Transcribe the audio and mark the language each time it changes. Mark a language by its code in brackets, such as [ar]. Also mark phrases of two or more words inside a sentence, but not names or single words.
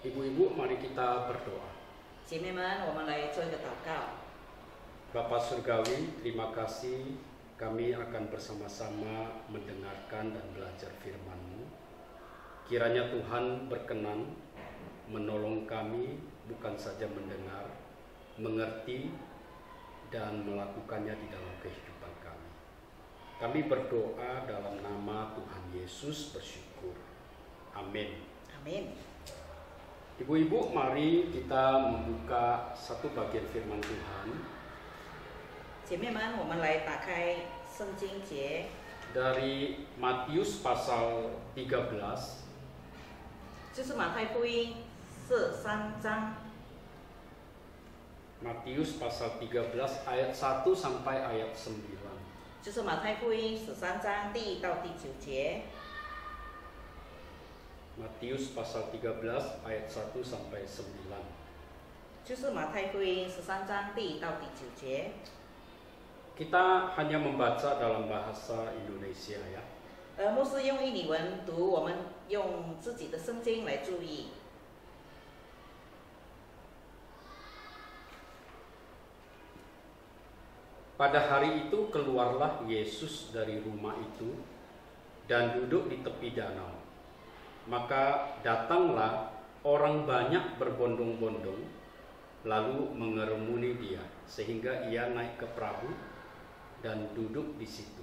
[id] Ibu, mari kita berdoa. [zh] 姐妹们，我们来做一个祷告。 [id] Bapa Surgawi, terima kasih kami akan bersama-sama mendengarkan dan belajar firman-Mu. Kiranya Tuhan berkenan menolong kami bukan saja mendengar, mengerti, dan melakukannya di dalam kehidupan kami. Kami berdoa dalam nama Tuhan Yesus bersyukur. Amin. [zh] Amin。 [id] Ibu-ibu, mari kita membuka satu bagian firman Tuhan [zh] 姐妹们，我们来打开圣经节， [id] dari Matius pasal 13 [zh] 就是马太福音13章， [id] Matius pasal 13 ayat 1 sampai ayat 9. [zh] 就是马太福音13章第1到第9节。 [id] Matius pasal 13 ayat 1 sampai 9. [zh] 就是马太福音13章第1到第9节。 [id] Kita hanya membaca dalam bahasa Indonesia ya. [zh] 牧师用印尼文读，我们用自己的圣经来注意。 [id] Pada hari itu keluarlah Yesus dari rumah itu dan duduk di tepi danau. Maka datanglah orang banyak berbondong-bondong lalu mengerumuni dia sehingga ia naik ke perahu dan duduk di situ.